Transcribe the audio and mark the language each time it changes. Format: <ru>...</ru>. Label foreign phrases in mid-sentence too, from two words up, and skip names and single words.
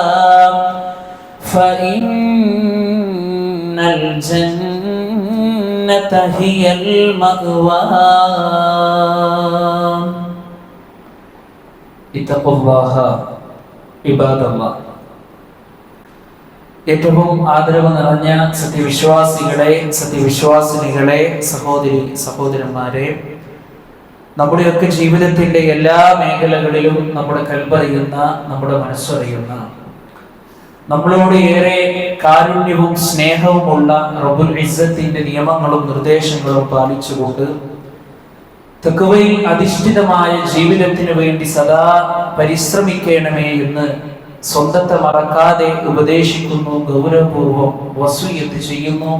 <ar>فإن الجنة هي المأوى اتقوا الله عباد الله.</ar> <ml>ഏറ്റവും ആദരവ് നിറഞ്ഞ സത്യവിശ്വാസിനികളെ, സഹോദരി സഹോദരന്മാരെ, നമ്മുടെയൊക്കെ ജീവിതത്തിന്റെ എല്ലാ മേഖലകളിലും നമ്മുടെ കൽബറിയുന്ന, നമ്മുടെ മനസ്സറിയുന്ന, നമ്മളോട് ഏറെ കാരുണ്യവും സ്നേഹവുമുള്ള</ml> <ar>رب العزة</ar> <ml>നിയമങ്ങളും നിർദ്ദേശങ്ങളും പാലിച്ചുകൊണ്ട് തഖ്വയിൽ അധിഷ്ഠിതമായ ജീവിതത്തിന് വേണ്ടി സദാ പരിശ്രമിക്കണമേ എന്ന് സ്വന്തത്തെ മറക്കാതെ ഉപദേശിക്കുന്നു, ഗൗരവപൂർവം വസിയ്യത്ത് ചെയ്യുന്നു.</ml>